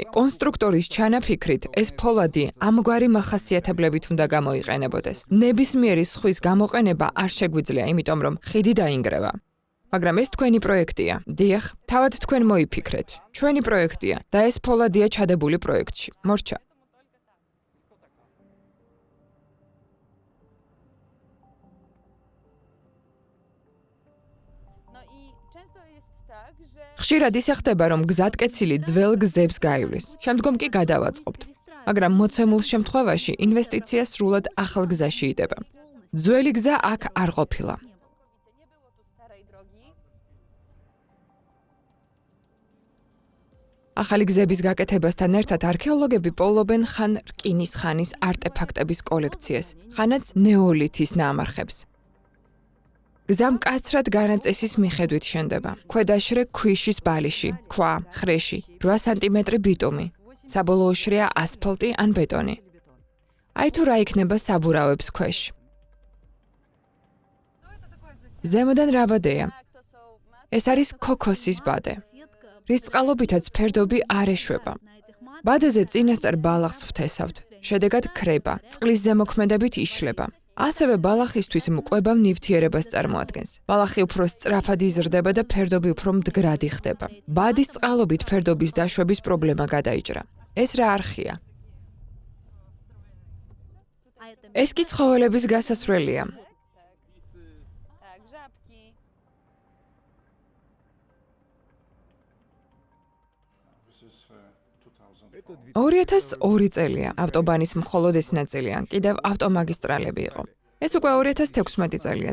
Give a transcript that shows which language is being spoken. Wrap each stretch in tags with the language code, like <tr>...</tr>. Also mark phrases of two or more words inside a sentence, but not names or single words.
<ka>კონსტრუქტორის ჩანაფიქრით, ეს ფოლადი ამგვარი მახასიათებლებით უნდა გამოიყენებოდეს. ნებისმიერი სხვის გამოყენება არ შეგვიძლია, იმიტომ რომ ხიდი დაინგრევა. მაგრამ ეს თქვენი პროექტია. დიახ, თავად თქვენ მოიფიქრეთ. ჩვენი პროექტია და ეს ფოლადია ჩადებული პროექტში. მორჩა.</ka> <pl>No i często jest tak, że</pl> <ka>ხშირად ისე ხდება, რომ გზატკეცილი ძველ გზებს გაივლის. შემდგომ კი გადავაწყობთ. მაგრამ მოცემულ შემთხვევაში ინვესტიცია სრულად ახალ გზაში იდება. ძველი გზა აქ არ ყოფილა.</ka> <pl>nie było tu starej drogi.</pl> <ka>ახალი გზების გაკეთებასთან ერთად არქეოლოგები პოულობენ ხან რკინის ხანის არტეფაქტების კოლექციას, ხანაც ნეოლითის ნამარხებს. გზა მკაცრად განაწესის მიხედვით შენდება. ქვედაშრე ქვიშის ბალიში, ქვა, ხრეში, 8 სანტიმეტრი ბიტუმი. საბოლოო შრეა ასფალტი ან ბეტონი. აი თუ რა იქნება საბურავებს ქვეშ. ზემოდან რა ბადეა?</ka> <pl>Tak, to są</pl> <ka>ეს არის ქოქოსის ბადე. რის წყალობითაც ფერდობი არ ეშვება. ბადეზე წინასწარ ბალახს ვთესავთ. შედეგად ქრება, წყლის ზემოქმედებით იშლება. ასევე ბალახისთვის მკვებავ ნივთიერებას წარმოადგენს. ბალახი უფრო სწრაფად იზრდება და ფერდობი უფრო მდგრადი ხდება. ბადის წყალობით ფერდობის დაშვების პრობლემა გადაიჭრა. ეს რა არხია? ეს კი ცხოველების გასასვლელია.</ka> <pl>Tak, żabki.</pl> <ka>2002 წელია. ავტობანის მხოლოდ ეს ნაწილი ან კიდევ ავტომაგისტრალები იყო. ეს უკვე 2016 წელია.</ka>